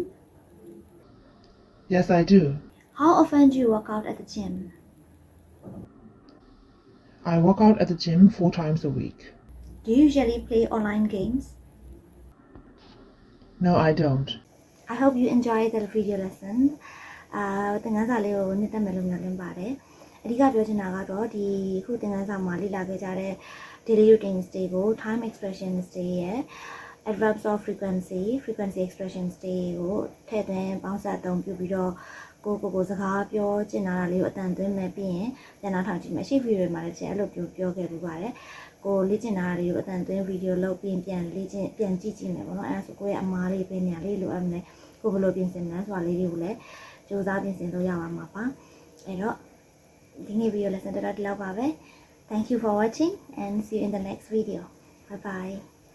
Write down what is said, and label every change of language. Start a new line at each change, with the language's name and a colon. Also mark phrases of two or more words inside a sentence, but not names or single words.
English: Yes, I do. How often do you work out at the gym? I work out at the gym 4 times a week. Do you usually play online games? No, I don't. I hope you enjoyed the video lesson.
Burmese: သင်ခန်းစာလေးကိုနှစ်သက်မယ်လို့မျှော်လင့်ပါတယ်။အဓိကပြောချင်တာကတော့ဒီခုသင်ခန်းစာမှာလေ့လာခဲ့ကြတဲ့
English: daily routines
Burmese: တွေကို
English: time expressions
Burmese: တွေရဲ့
English: adverbs of frequency expressions
Burmese: တွေကိုထည့်သွင်းပေါင်းစပ်အသုံးပြုပြီးတော့ကိုစကားပြောကျင်လာတာလေးကိုအတန်သွင်းမယ်ပြီးရင်ပြန်နောက်ထောင်ကြည့်မယ်။ရှေ့ video တွေမှာလည်းအဲ့လိုပြောခဲ့ပူပါတယ်။ကိုလေ့ကျင့်တာတွေကိုအတန်သွင်း video လုပ်ပြီးပြန်လေ့ကျင့်ပြန်ကြည့်မယ်ပေါ့နော်။အဲ့ဒါဆိုကိုရဲ့အမားလေးပဲနေရာလေးလိုအပ်မယ်။ကိုဘယ်လိုပြင်ဆင်မလဲဆိုတာလေးတွေကိုလည်းစူးစမ်းပြင်ဆင်လို့ရပါမှာပါအဲ့တော့ဒီနေ့
English: video lesson
Burmese: တော့ဒီလောက်ပါပဲ
English: Thank you for watching and see you in the next video. Bye bye.